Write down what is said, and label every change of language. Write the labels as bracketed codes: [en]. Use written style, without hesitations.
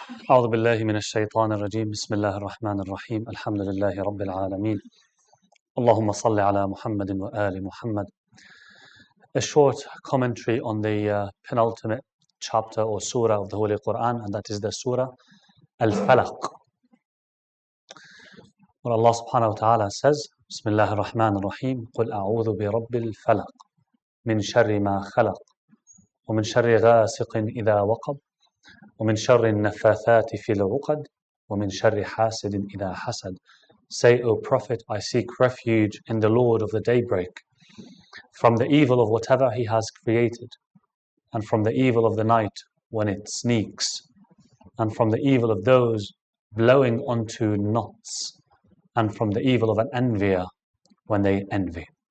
[ar] أعوذ بالله من الشيطان الرجيم بسم الله الرحمن الرحيم الحمد لله رب العالمين اللهم صل على محمد وآل [en] Muhammad. A short commentary on the penultimate chapter or surah of the Holy Quran, and that is the surah Al-Falaq. Where Allah subhanahu wa ta'ala says, Bismillah ar-Rahman ar-Rahim, [ar] قُلْ أَعُوذُ بِرَبِّ الْفَلَقِ مِنْ شَرِّ مَا خَلَقَ وَمِنْ شَرِّ غَاسِقٍ إِذَا وَقَبَ وَمِنْ شَرِّ النَّفَّاثَاتِ فِي الْعُقَدِ وَمِنْ شَرِّ حَاسِدٍ إِذَا حَسَدَ. [en] Say, O Prophet, I seek refuge in the Lord of the daybreak, from the evil of whatever He has created, and from the evil of the night when it sneaks, and from the evil of those blowing onto knots, and from the evil of an envier when they envy.